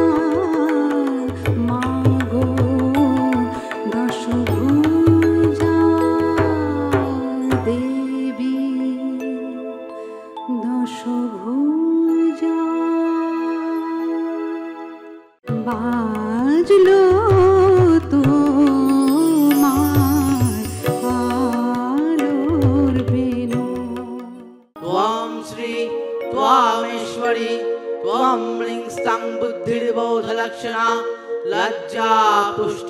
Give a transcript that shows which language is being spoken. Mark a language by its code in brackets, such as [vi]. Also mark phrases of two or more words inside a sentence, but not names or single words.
[bn] মা গো দশভুজা দেবী দশভুজা বাজলো তোমার আলোর বেনু [sa] त्वं श्री त्वामेश्वरी त्वं ह्रीं स्तं बुद्धिर्बोधलक्षणा लज्जा पुष्टि